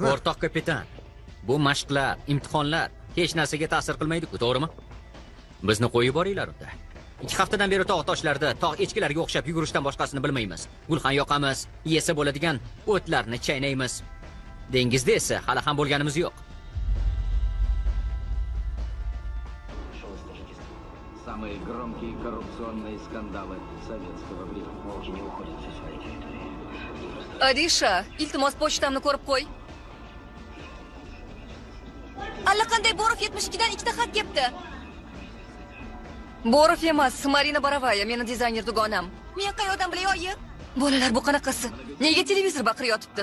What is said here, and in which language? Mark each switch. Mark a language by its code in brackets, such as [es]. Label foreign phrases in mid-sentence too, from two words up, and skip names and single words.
[uz] O'rtoq kapitan, bu mashqlar, imtihonlar hech narsaga ta'sir qilmaydi-ku, to'g'rimi? Bizni qo'yib boringlar unda. 2 haftadan beri tog' toshlarda, tog' echkilarga o'xshab yugurishdan boshqasini bilmaymiz. Gulxan yoqamiz, yesa bo'ladigan o'tlarni chaynaymiz. Dengizda esa hali ham bo'lganimiz yo'q. [ru] Самые громкие коррупционные скандалы советского времени. Волки не уходят со своей территории. [uz] Adisha, iltimos pochtamni ko'rib qo'y. Allaqanday Borov 72 dan 2 ta xat kelibdi. Borov emas, Marina Borovaya, meni dizayner dugonam. Men qayerdan bilay, oyi? Bolalar, bu qanaqasi? Nega televizor baqirib yotibdi?